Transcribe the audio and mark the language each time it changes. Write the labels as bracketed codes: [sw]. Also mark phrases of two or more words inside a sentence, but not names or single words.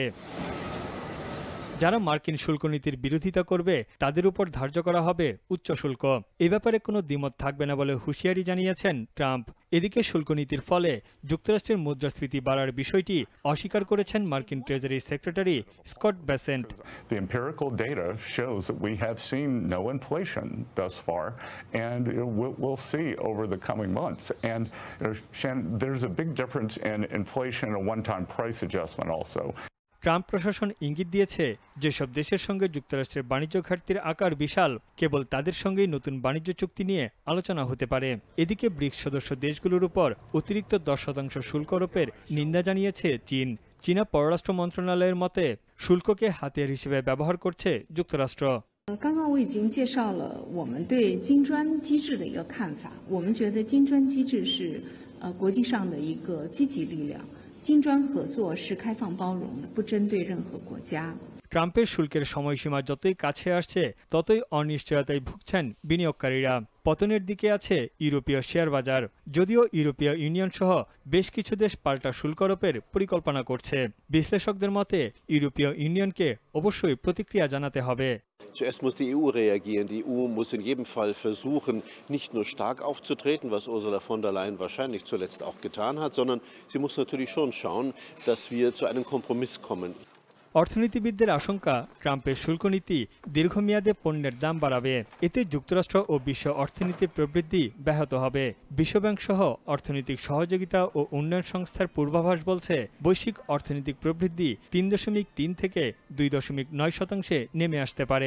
[bn] যারা মার্কিন শুল্কনীতির বিরোধিতা করবে তাদের উপর ধার্য করা হবে উচ্চ শুল্ক। এ ব্যাপারে কোনো দ্বিমত থাকবে না বলে হুঁশিয়ারি জানিয়েছেন ট্রাম্প। এদিকে শুল্কনীতির ফলে যুক্তরাষ্ট্রের মুদ্রাস্ফীতি বাড়ার বিষয়টি অস্বীকার করেছেন মার্কিন ট্রেজারি সেক্রেটারি স্কট বেসেন্ট। [en] The empirical data shows that we have seen no inflation thus far, and we'll see over the coming months. And there's a big difference in inflation and a one-time price adjustment also. [bn] ট্রাম্প প্রশাসন ইঙ্গিত দিয়েছে, যেসব দেশের সঙ্গে যুক্তরাষ্ট্রের বাণিজ্য ঘাটতির আকার বিশাল, কেবল তাদের সঙ্গেই নতুন বাণিজ্য চুক্তি নিয়ে আলোচনা হতে পারে। এদিকে ব্রিক্স সদস্য দেশগুলোর উপর অতিরিক্ত ১০% শুল্ক আরোপের নিন্দা জানিয়েছে চীন। চীনা পররাষ্ট্র মন্ত্রণালয়ের মতে শুল্ককে হাতিয়ার হিসেবে ব্যবহার করছে যুক্তরাষ্ট্র। [zh] 刚刚我已经介绍了我们对金砖机制的一个看法，我们觉得金砖机制是国际上的一个积极力量。金砖合作是开放包容的，不针对任何国家。 [bn] ট্রাম্পের শুল্কের সময়সীমা যতই কাছে আসছে ততই অনিশ্চয়তায় ভুগছেন বিনিয়োগকারীরা। পতনের দিকে আছে ইউরোপীয় শেয়ার বাজার, যদিও ইউরোপীয় ইউনিয়ন সহ বেশ কিছু দেশ পাল্টা শুল্ক আরোপের পরিকল্পনা করছে। বিশ্লেষকদের মতে ইউরোপীয় ইউনিয়নকে অবশ্যই প্রতিক্রিয়া জানাতে হবে। [de] Zuerst muss die EU reagieren. Die EU muss in jedem Fall versuchen, nicht nur stark aufzutreten, was Ursula von der Leyen wahrscheinlich zuletzt auch getan hat, sondern sie muss natürlich schon schauen, dass wir zu einem Kompromiss kommen. [bn] অর্থনীতিবিদদের আশঙ্কা, ট্রাম্পের শুল্ক নীতি দীর্ঘমেয়াদে পণ্যের দাম বাড়াবে। এতে যুক্তরাষ্ট্র ও বিশ্ব অর্থনীতির প্রবৃদ্ধি ব্যাহত হবে। বিশ্বব্যাংক সহ অর্থনৈতিক সহযোগিতা ও উন্নয়ন সংস্থার পূর্বাভাস বলছে বৈশ্বিক অর্থনৈতিক প্রবৃদ্ধি ৩.৩ থেকে ২.৯% নেমে আসতে পারে।